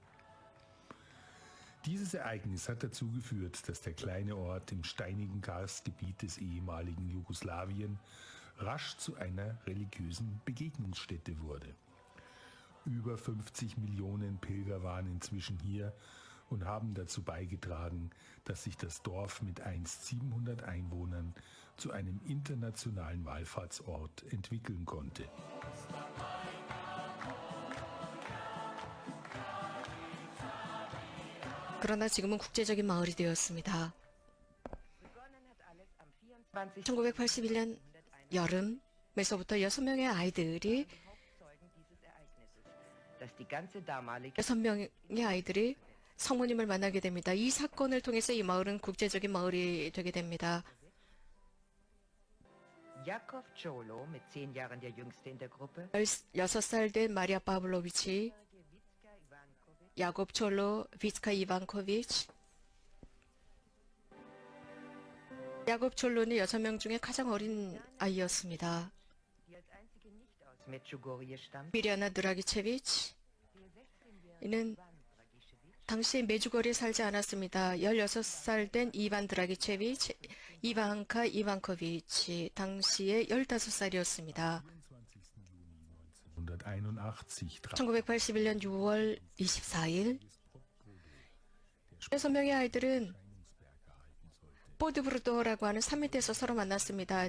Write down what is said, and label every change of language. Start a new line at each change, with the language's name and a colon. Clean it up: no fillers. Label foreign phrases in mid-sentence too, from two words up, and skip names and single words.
German: Dieses Ereignis hat dazu geführt, dass der kleine Ort im steinigen Karstgebiet des ehemaligen Jugoslawien rasch zu einer religiösen Begegnungsstätte wurde. Über 50 Millionen Pilger waren inzwischen hier und haben dazu beigetragen, dass sich das Dorf mit einst 700 Einwohnern zu einem internationalen Wallfahrtsort entwickeln konnte.
Korean: 그러나 지금은 국제적인 마을이 되었습니다. 1981년 여름에서부터 6명의 아이들이 6명의 아이들이 성모님을 만나게 됩니다. 이 사건을 통해서 이 마을은 국제적인 마을이 되게 됩니다.
German: Jakov Čolo, mit 10 Jahren der Jüngste in der Gruppe,
Korean: 16살 된 마리아 파블로비치, 야곱 촐로, 비츠카 이반코비치. 야곱 촐로는 6명 중에 가장 어린 아이였습니다.
German: die als einzige nicht aus Medjugorje stammt,
Korean: 미리아나 드라기체비치. 이는 Dragišević, 당시 메주거리에 살지 않았습니다. 16살 된 이반 드라기체비치, 이반카 이반코비치. 당시에 15살이었습니다. 1981년 6월 24일 6명의 아이들은 보드브루도라고 하는 산 밑에서 서로 만났습니다.